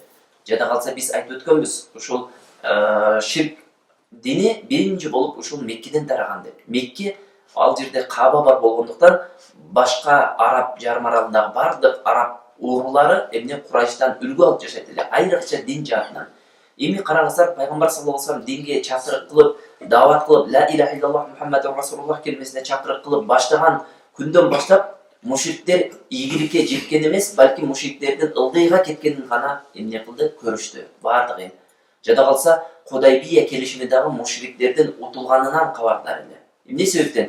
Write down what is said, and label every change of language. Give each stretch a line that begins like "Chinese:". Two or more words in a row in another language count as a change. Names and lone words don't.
Kyrgyz: Жада калса биз айтып өткөнбүз, ушул ширк дини биринчи болуп ушул Меккеден тараган деп. Мекке ал жерде Кааба бар болгондуктан башка Араб жарым аралындагы бардык араб урлары эмне Курайштан үлгү алып жашайт эле, айрыкча дин жаатынан. Эми караңыздар, пайгамбар
Arabic: صلى الله عليه وسلم
Kyrgyz: динге чакырык кылып, даават кылып,
Arabic: لا إله إلا الله محمد رسول الله
Kyrgyz: келмесине чакырык кылып баштаган күндөн баштап мушриктер ийгиликке жеткен эмес, балки мушриктердин ылдыйга кеткенин гана эмне кылды? Көрүштү бардыгы. Жада калса, Худайбия келишими дагы мушриктердин утулганынан кабардар эле. Эмне себептен?